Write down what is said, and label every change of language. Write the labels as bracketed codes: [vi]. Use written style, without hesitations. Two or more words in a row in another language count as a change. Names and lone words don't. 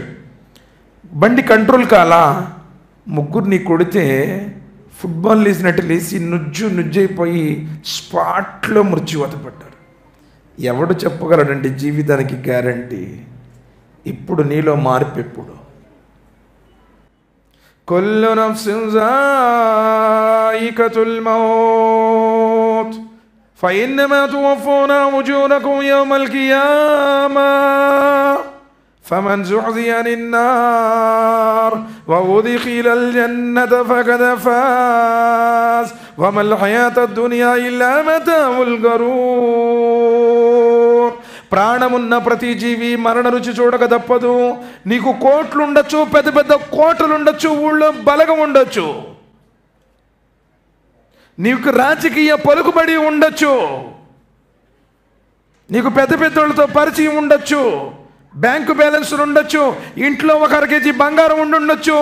[te] బండి కంట్రోల్ కాలా, ముగ్గురిని కొడితే ఫుట్బాల్ లేసినట్టు లేచి నుజ్జైపోయి స్పాట్లో మృత్యువాత పడ్డారు. ఎవడు చెప్పగలడండి జీవితానికి గ్యారంటీ? ఇప్పుడు నీలో మార్పు ఎప్పుడు? [ar] كل نفس ذائقة الموت فإنما توفون أجوركم يوم القيامة فمن زحزح عن النار وأدخل الجنة فقد فاز وما الحياة الدنيا إلا متاع الغرور. [te] ప్రాణమున్న ప్రతి జీవి మరణ రుచి చూడక తప్పదు. నీకు కోట్లు ఉండొచ్చు, పెద్ద పెద్ద కోటలు ఉండొచ్చు, ఊళ్ళో బలగం ఉండొచ్చు, నీకు రాజకీయ పలుకుబడి ఉండొచ్చు, నీకు పెద్ద పెద్దోళ్ళతో పరిచయం ఉండొచ్చు, [en] bank balances [te] ఉండొచ్చు, ఇంట్లో ఒక 1 కేజీ బంగారం ఉండొచ్చు.